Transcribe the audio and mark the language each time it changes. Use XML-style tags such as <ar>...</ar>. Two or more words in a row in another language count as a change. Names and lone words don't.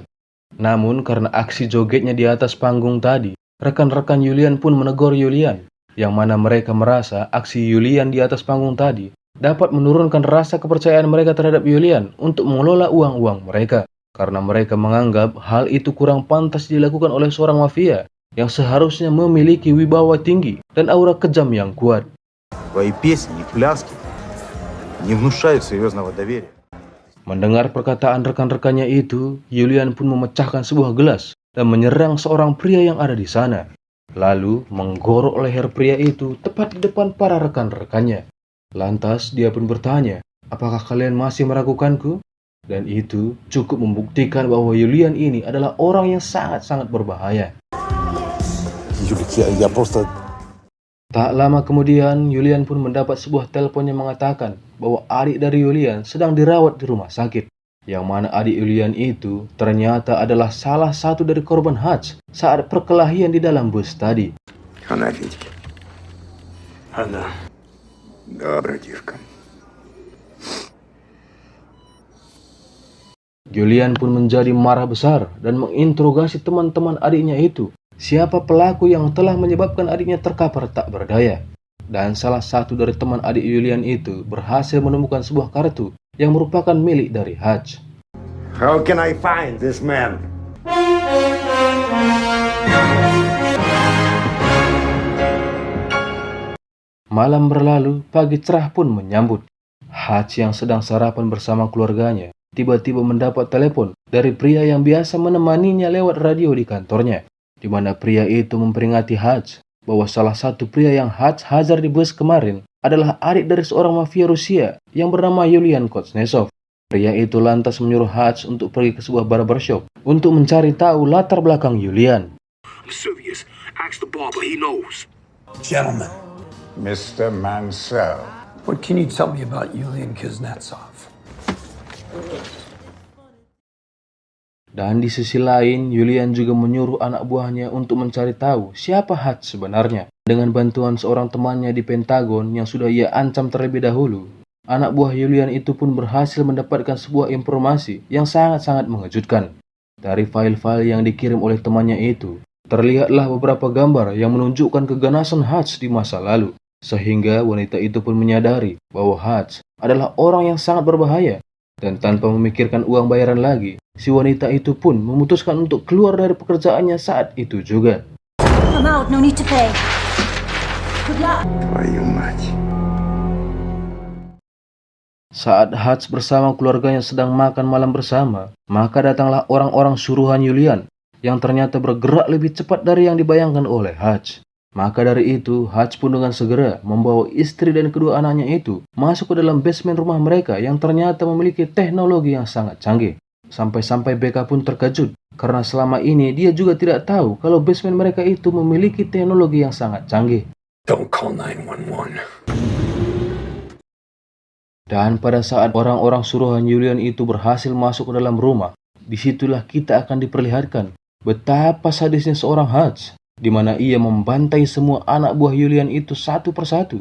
<id>Namun karena aksi jogetnya di atas panggung tadi, rekan-rekan Yulian pun menegur Yulian, yang mana mereka merasa aksi Yulian di atas panggung tadi dapat menurunkan rasa kepercayaan mereka terhadap Yulian untuk mengelola uang-uang mereka. Karena mereka menganggap hal itu kurang pantas dilakukan oleh seorang mafia yang seharusnya memiliki wibawa tinggi dan aura kejam yang kuat.</id> <ru>Твои песни и пляски не внушают серьезного доверия.</ru> <id>Mendengar perkataan rekan-rekannya itu, Yulian pun memecahkan sebuah gelas dan menyerang seorang pria yang ada di sana. Lalu menggorok leher pria itu tepat di depan para rekan-rekannya. Lantas dia pun bertanya, "Apakah kalian masih meragukanku?" Dan itu cukup membuktikan bahwa Yulian ini adalah orang yang sangat-sangat berbahaya. Tak lama kemudian, Yulian pun mendapat sebuah telepon yang mengatakan bahwa adik dari Yulian sedang dirawat di rumah sakit. Yang mana adik Yulian itu ternyata adalah salah satu dari korban Hutch saat perkelahian di dalam bus tadi.</id> <ru>Она, Витька. Она. Да, братишка.</ru> <id>Yulian pun menjadi marah besar dan menginterogasi teman-teman adiknya itu. Siapa pelaku yang telah menyebabkan adiknya terkapar tak berdaya. Dan salah satu dari teman adik Yulian itu berhasil menemukan sebuah kartu yang merupakan milik dari Hutch.</id> <en>How can I find this man?</en> <id>Malam berlalu, pagi cerah pun menyambut. Hutch yang sedang sarapan bersama keluarganya tiba-tiba mendapat telepon dari pria yang biasa menemaninya lewat radio di kantornya, di mana pria itu memperingati Hutch bahwa salah satu pria yang Hutch hajar di bus kemarin adalah adik dari seorang mafia Rusia yang bernama Yulian Kuznetsov. Pria itu lantas menyuruh Hutch untuk pergi ke sebuah barbershop untuk mencari tahu latar belakang Yulian.</id> <en>Vesuvius, ask the barber, he knows. Gentlemen, Mr. Mansell. what can you tell me about Yulian Kuznetsov?</en> <id>Dan di sisi lain, Yulian juga menyuruh anak buahnya untuk mencari tahu siapa Hutch sebenarnya. Dengan bantuan seorang temannya di Pentagon yang sudah ia ancam terlebih dahulu, anak buah Yulian itu pun berhasil mendapatkan sebuah informasi yang sangat-sangat mengejutkan. Dari file-file yang dikirim oleh temannya itu, terlihatlah beberapa gambar yang menunjukkan keganasan Hutch di masa lalu. Sehingga wanita itu pun menyadari bahwa Hutch adalah orang yang sangat berbahaya. Dan tanpa memikirkan uang bayaran lagi, si wanita itu pun memutuskan untuk keluar dari pekerjaannya saat itu juga.</id> <en>I'm out, no need to pay. Good luck.</en> <ru>Твою мать.</ru> <id>Saat Hutch bersama keluarganya sedang makan malam bersama, maka datanglah orang-orang suruhan Yulian yang ternyata bergerak lebih cepat dari yang dibayangkan oleh Hutch. Maka dari itu, Hutch pun dengan segera membawa istri dan kedua anaknya itu masuk ke dalam basement rumah mereka yang ternyata memiliki teknologi yang sangat canggih. Sampai-sampai Becca pun terkejut, karena selama ini dia juga tidak tahu kalau basement mereka itu memiliki teknologi yang sangat canggih.</id> <en>Don't call 911.</en> <id>Dan pada saat orang-orang suruhan Julian itu berhasil masuk ke dalam rumah, disitulah kita akan diperlihatkan betapa sadisnya seorang Hutch, di mana ia membantai semua anak buah Julian itu satu persatu.</id>